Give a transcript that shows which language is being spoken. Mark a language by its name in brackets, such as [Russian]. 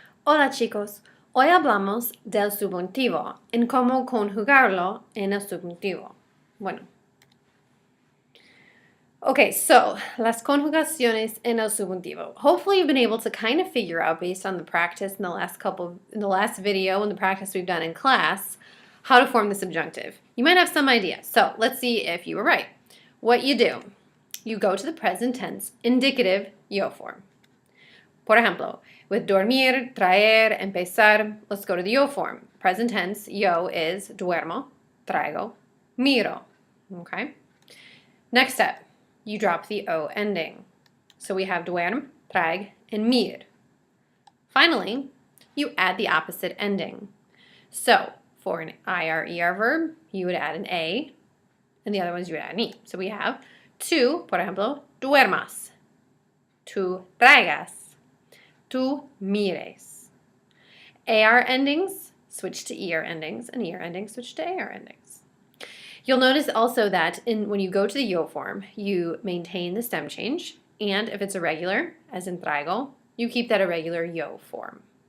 [Spanish] Hola chicos, hoy hablamos del subjuntivo en cómo conjugarlo en el subjuntivo. Bueno. [English] Okay, so [Spanish] las conjugaciones en el subjuntivo. [English] Hopefully you've been able to kind of figure out based on the practice in the last video and the practice we've done in class how to form the subjunctive. You might have some idea. So let's see if you were right. What you do, you go to the present tense indicative yo form. [Spanish] Por ejemplo, [English] with dormir, traer, empezar, let's go to the yo form. Present tense, yo is duermo, traigo, miro. Okay? Next step, you drop the o ending. So we have duerm, traig, and mir. Finally, you add the opposite ending. So for an ir verb, you would add an a, and the other ones you would add an e. So we have tú, [Spanish] por ejemplo, [English] duermas, tú traigas, tú mires. AR endings switch to ER endings, and ER endings switch to AR endings. You'll notice also that when you go to the yo form, you maintain the stem change, and if it's irregular, as in traigo, you keep that irregular yo form.